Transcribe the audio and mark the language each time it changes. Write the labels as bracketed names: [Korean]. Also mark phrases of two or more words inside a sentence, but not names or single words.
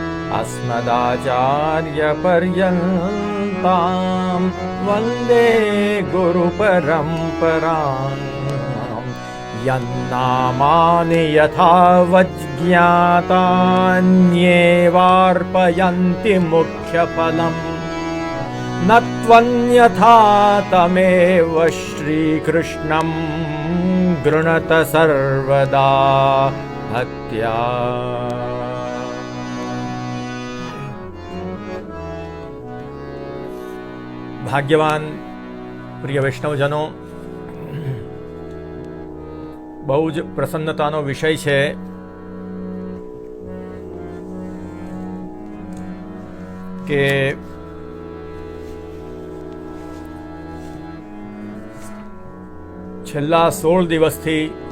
[Sanskrit] अस्मदाचार्यपर्यन्तां वन्दे गुरुपरम्पराम् यन्नामानि यथा वज्ञातान्येवार्पयन्ति मुख्यफलम् न त्वन्यथा तमेव श्रीकृष्णं गृणत सर्वदा भक्त्या। [Gujarati] ભાગ્યવાન પ્રિય વૈષ્ણવજનો, બહુ જ પ્રસન્નતાનો વિષય છે કે છેલ્લા 16 દિવસથી